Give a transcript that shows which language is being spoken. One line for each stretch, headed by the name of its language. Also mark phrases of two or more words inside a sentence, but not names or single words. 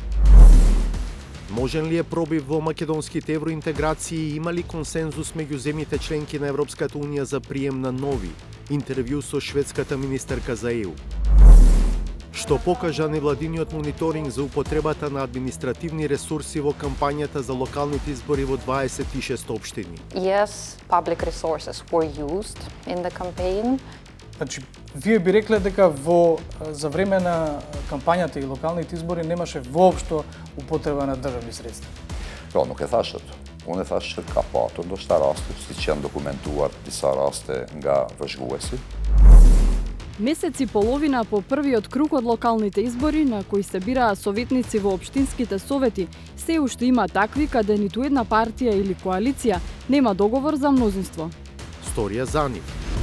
Macedonian: Можен ли е пробив во македонските евроинтеграции и има ли консензус меѓу земјите членки на Европската унија за прием на нови? Интервју со шведската министерка за ЕУ. Што покажа невладиниот мониторинг за употребата на административни ресурси во кампањата за локалните избори во 26 општини?
English: Yes, public resources were used in the campaign.
Macedonian: Значи, вие би рекле дека за време на кампањата и локалните избори немаше воопшто употреба на државни средства.
Albanian: Ja, nuk e thashët. Unë e thash që ka patur ndoshta raste, siç janë dokumentuar disa raste nga vëzhguesi.
Macedonian: Месец и половина по првиот круг од локалните избори, на кои се бираа советници во општинските совети, се уште има такви каде ниту една партија или коалиција нема договор за мнозинство. Сторија за нив.